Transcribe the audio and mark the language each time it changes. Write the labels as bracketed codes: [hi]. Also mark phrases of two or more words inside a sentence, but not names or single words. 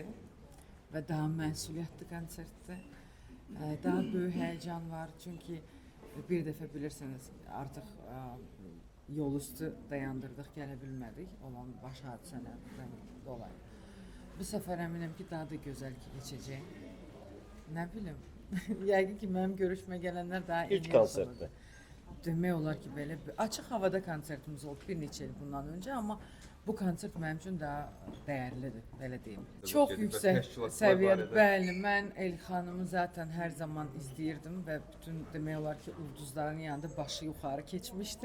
[az] Ve daha məsuliyyətli konsertdir. [tr] Daha büyük heyecan var [az] çünkü bir defa bilirsiniz artık yol üstü dayandırdık, gələ bilmədik olan baş hadisələrdən dolayı. [tr] Bu sefer eminim ki daha da güzel geçecek. Ne bileyim, [az] yəqin ki mənim görüşmə gələnlər daha İlk konsertdə. Demək olar ki, belə açıq havada konsertimiz oldu bir neçə il bundan önce ama bu konsert mənim üçün daha dəyərlidir, belə deyim. Çox yüksək səviyyədə. Bəli, mən Elxanımı zaten hər zaman izləyirdim və bütün demək olar ki, ulduzların yanında başı yuxarı keçmişdir.